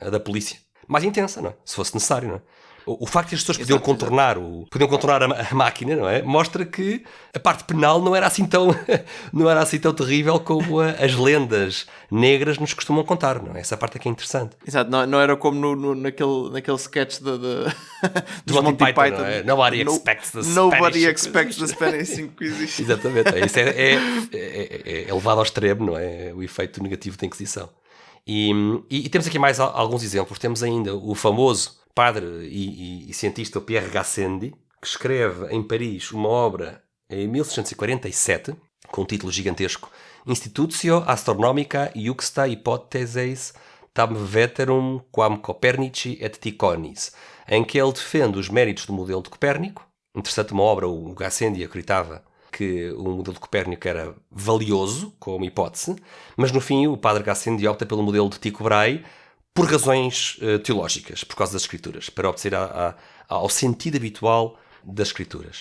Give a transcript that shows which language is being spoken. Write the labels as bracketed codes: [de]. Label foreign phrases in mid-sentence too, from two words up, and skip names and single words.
[pt] A da polícia, mais intensa, não é? Se fosse necessário, não é? O facto de as pessoas podiam contornar a máquina, não é? Mostra que a parte penal não era assim tão terrível como as lendas negras nos costumam contar, não é? Essa parte é que é interessante. Exato, não era como naquele sketch dos Monty Python. Não é? [en] Nobody expects the Spanish Inquisition. [pt] Exatamente, isso é levado ao extremo, não é? O efeito negativo da Inquisição. E temos aqui mais alguns exemplos. Temos ainda o famoso padre e cientista Pierre Gassendi, que escreve em Paris uma obra em 1647, com um título gigantesco, Institutio Astronomica Juxta Hypotheses tam veterum quam Copernici et Tychonis, em que ele defende os méritos do modelo de Copérnico. Interessante uma obra, o Gassendi acreditava que o modelo de Copérnico era valioso como hipótese, mas no fim o padre Gassendi opta pelo modelo de Tycho Brahe por razões teológicas, por causa das escrituras, para obedecer ao sentido habitual das escrituras.